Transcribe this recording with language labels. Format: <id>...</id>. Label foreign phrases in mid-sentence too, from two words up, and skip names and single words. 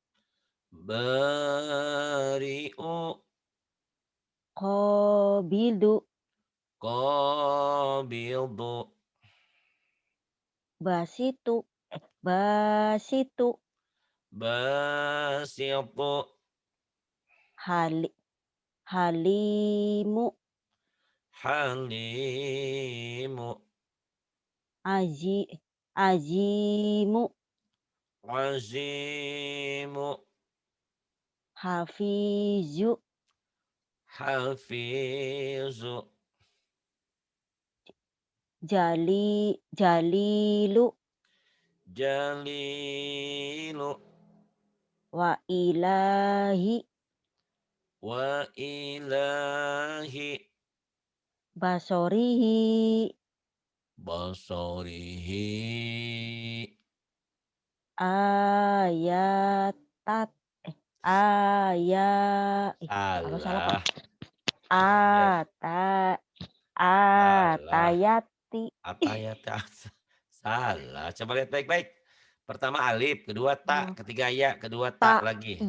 <ar>bari'u, qabidu, qabidu, باسطُ، باسطُ, basitu, حلي، حليمُ, halimu, أجي، أجيمُ, azimu, hafizu, hafizu, jalilu, Jalilu. وإلهي. وإلهي. Basorihi. Basorihi. Ayatat.</ar> <id>Apa salah Pak? Salah. Ya, salah.</id> <ar>Atayati.</ar> <id>Atayat. Salah. Coba lihat baik-baik. Pertama alif, kedua ta, Oh, ketiga ya, kedua ta tak. lagi.</id>